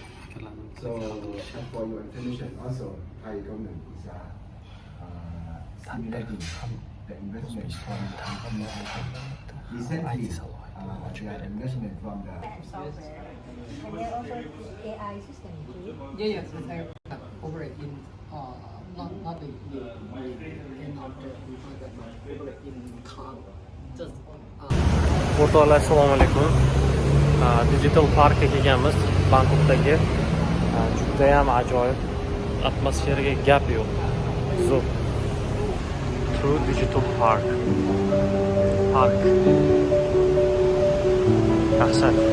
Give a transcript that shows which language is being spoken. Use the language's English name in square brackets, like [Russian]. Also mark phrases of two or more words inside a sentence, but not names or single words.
[English] So and for your information, also Thai government is stimulating the investment from recently the investment from the software. And then also AI system too. Yes, I operate in not the end of the but operate in cloud. Just [Uzbek] O'rtoqlar, assalomu alaykum. Digital Parkga kelganmiz, Bangkokdagi. Juda ham ajoyib. Atmosferaga gap yo'q. Zo'r. True Digital Park. Ahsan.